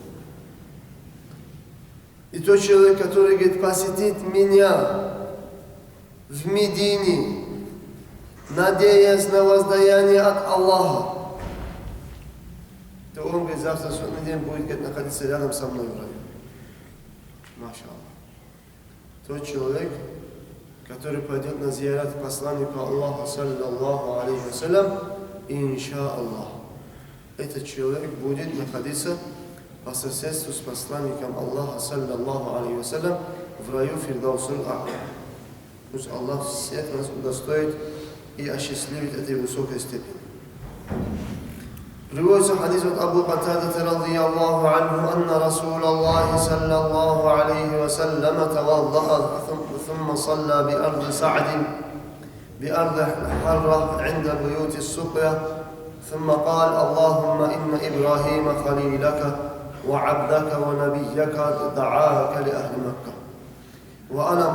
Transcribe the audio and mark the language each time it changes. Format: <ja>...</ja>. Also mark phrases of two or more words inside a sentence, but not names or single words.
<ru>И тот человек, который, говорит, посетит меня в Медине, надеясь на воздаяние от Аллаха, то он, говорит, завтра в судный день будет, говорит, находиться рядом со мной в раю.</ru> <ar>ما شاء الله.</ar> <ru>Тот человек, который пойдет на зиярат посланника Аллаха,</ru> <ar>صلى الله عليه وسلم، إن شاء الله,</ar> <ru>этот человек будет находиться по соседству с посланником Аллаха,</ru> <ar>صلى الله عليه وسلم,</ar> <ru>в раю Фирдаусуль А'ля. Пусть Аллах всех нас удостоит и осчастливит этой высокой степени. Приводится хадис от Абу Катады,</ru> <ar>رضي الله عنه، أن رسول الله صلى الله عليه وسلم توضأ ثم صلى بأرض سعد بأرض حرة عند بيوت السقيا، ثم قال: اللهم إن إبراهيم خليلك وعبدك ونبيك دعاك لأهل مكة، وأنا</ar>